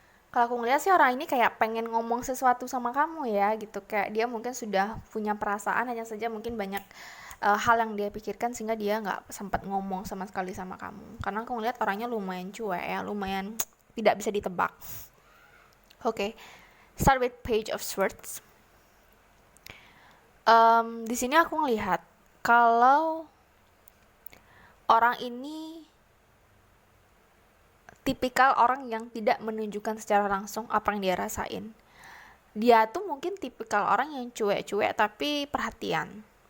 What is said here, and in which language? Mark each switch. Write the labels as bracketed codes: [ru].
[id] Kalau aku ngeliat sih orang ini kayak pengen ngomong sesuatu sama kamu ya gitu, kayak dia mungkin sudah punya perasaan, hanya saja mungkin banyak hal yang dia pikirkan sehingga dia nggak sempat ngomong sama sekali sama kamu. Karena aku ngeliat orangnya lumayan cuek ya, lumayan tidak bisa ditebak. [en] Oke, start with Page of Swords. [id] Di sini aku ngelihat kalau orang ini tipikal orang yang tidak menunjukkan secara langsung apa yang dia rasain. Dia tuh mungkin tipikal orang yang cuek-cuek tapi perhatian.